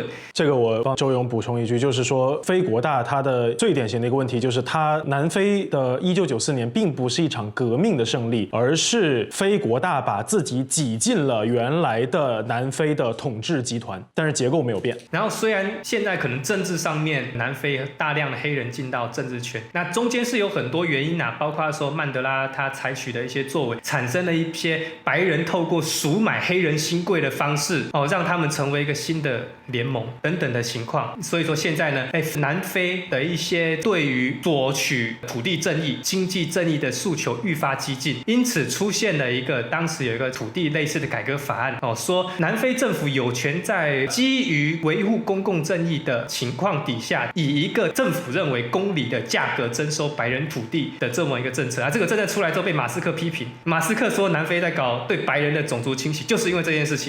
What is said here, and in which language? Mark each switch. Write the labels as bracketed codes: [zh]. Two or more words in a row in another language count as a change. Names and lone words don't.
[zh] 這個我幫周勇補充一句，就是說非國大它的最典型的一個問題，就是它南非的1994年並不是一場革命的勝利，而是非國大把自己擠進了原來的南非的統治集團，但是結構沒有變。然後雖然然現在可能政治上面南非大量的黑人進到政治圈，那中間是有很多原因包括說曼德拉他採取的一些作為，產生了一些白人透過贖買黑人新貴的方式讓他們成為一個新的聯盟等等的情況。所以說現在呢，南非的一些對於索取土地正義、經濟正義的訴求愈發激進，因此出現了當時有一個土地類似的改革法案說南非政府有權在基於維護公共正義的情況底下，以一個政府認為公理的價格徵收白人土地的這麼一個政策這個政策出來之後被馬斯克批評，馬斯克說南非在搞對白人的種族清洗，就是因為這件事情。